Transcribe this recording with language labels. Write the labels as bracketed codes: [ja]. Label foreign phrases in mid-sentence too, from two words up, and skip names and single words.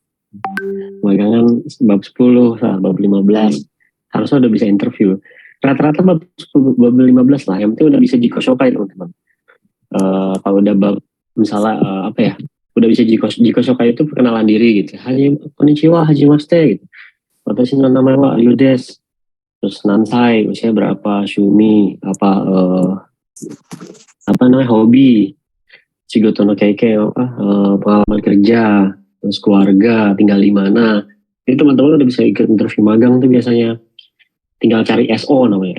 [id] Magangan bab 10, bab 15. Harusnya udah bisa interview. Rata-rata bab 10, bab 15 lah. Yang penting udah bisa [ja] 自己紹介 [id] teman-teman. Kalau udah bab misalnya udah bisa [ja] 自己紹介 [id] itu perkenalan diri gitu. [ja] こんにちは、はじめまして gitu. 私の名前はリュウです. [id] Terus nansai, usia berapa, shumi, hobi, [ja] 仕事の経験, [id] pengalaman kerja, terus keluarga, tinggal di mana. Jadi teman-teman udah bisa ikut interview magang tuh biasanya. Tinggal cari SO namanya.